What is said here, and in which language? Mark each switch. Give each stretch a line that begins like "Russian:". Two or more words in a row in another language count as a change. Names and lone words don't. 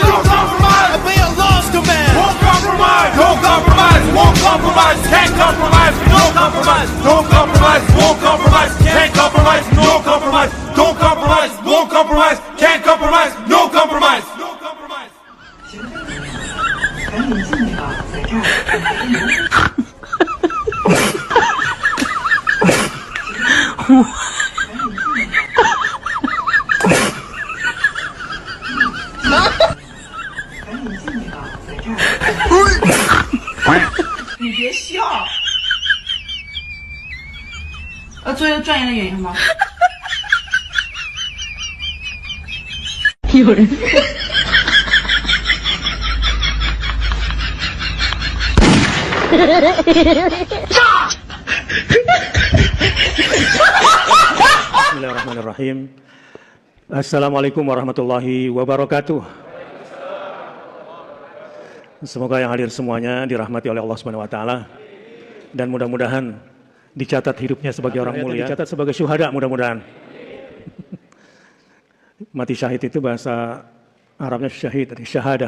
English: Don't compromise! Obey Allah's command. Won't compromise! Don't compromise! Won't compromise! Can't compromise! No compromise! Don't compromise! Won't compromise! Can't compromise! No compromise! Don't compromise! Won't compromise! Can't compromise! No compromise! No compromise!
Chinese: 赶紧进场，在这儿。赶紧进场，在这儿。你别笑。做一个专业的演员吗？有人。
Arabic: بسم الله الرحمن الرحيم. السلام عليكم ورحمة الله وبركاته.
Indonesian: Semoga yang hadir semuanya dirahmati oleh Allah
Arabic: سبحانه وتعالى
Indonesian: dan mudah-mudahan dicatat hidupnya sebagai orang mulia, dicatat sebagai syuhada mudah-mudahan. Mati syahid itu bahasa Arabnya syahid, dari syahadah.